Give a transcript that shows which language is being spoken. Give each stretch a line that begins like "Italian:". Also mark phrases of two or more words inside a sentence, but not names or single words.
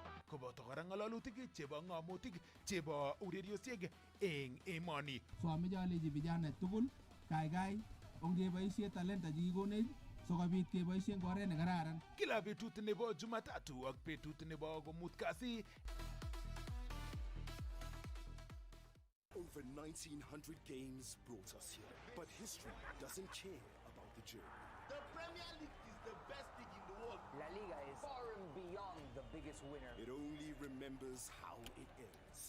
Kalenjin: koboto kora ng'alalutik chebo ng'amutik chebo ureriosiek eng emoni. So ameche alechi vijana tugul kaikai ongeboisie talenta chekikonech sikobit keboisie eng oret nekararan. Kila betut nebo Jumatatu ak betut nebo komut kasi.
English: Over 1900 games brought us here, but history doesn't care about the journey. The Premier League is the best league in the world. La Liga is far and beyond the biggest winner. It only remembers how it ends.